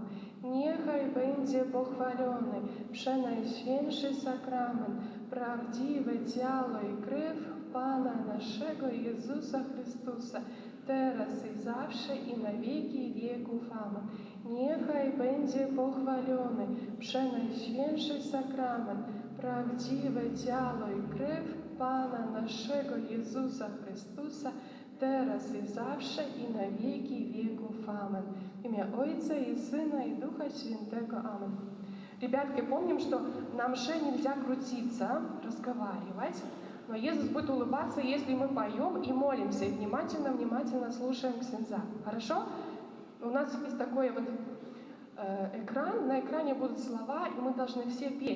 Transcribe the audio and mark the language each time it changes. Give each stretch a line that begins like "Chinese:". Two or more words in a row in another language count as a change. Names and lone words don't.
Polish: Niechaj będzie pochwalony przenajświętszy sakrament, prawdziwe ciało i krew Pana naszego Jezusa Chrystusa, teraz i zawsze i na wieki wieków. Amen. Niechaj będzie pochwalony przenajświętszy sakrament, prawdziwe ciało i krew Pana naszego Jezusa Chrystusa, teraz i zawsze i na wieki wieków. Amen.
Russian: В имя Отца и Сына и Духа Святого. Amen. Ребятки, помним, что на мше нельзя крутиться, разговаривать, но Иисус будет улыбаться, если мы поем и молимся, и внимательно слушаем ксенза. Хорошо? У нас есть такой вот экран, на экране будут слова, и мы должны все петь.